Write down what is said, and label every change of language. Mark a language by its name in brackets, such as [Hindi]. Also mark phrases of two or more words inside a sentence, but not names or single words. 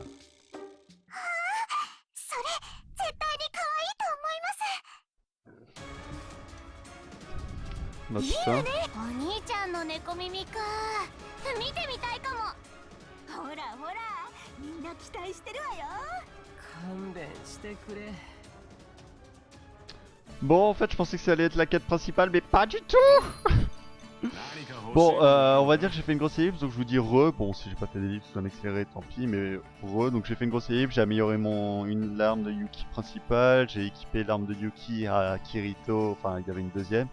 [Japanese] それ絶対に可愛いと思います。いいよね。お兄ちゃんの猫耳か。見てみたいかも。ほらほら、みんな期待してるわよ。勘弁してくれ。 [French] Bon, en fait, je pensais que ça allait être la quête principale, mais pas du tout. Bon, on va dire que j'ai fait une grosse ellipse, donc je vous dis re. Bon, si j'ai pas fait d'ellipse ou un accéléré, tant pis, mais re. Donc j'ai fait une grosse ellipse, j'ai amélioré l'arme de Yuki principale, j'ai équipé l'arme de Yuki à Kirito, enfin il y avait une deuxième.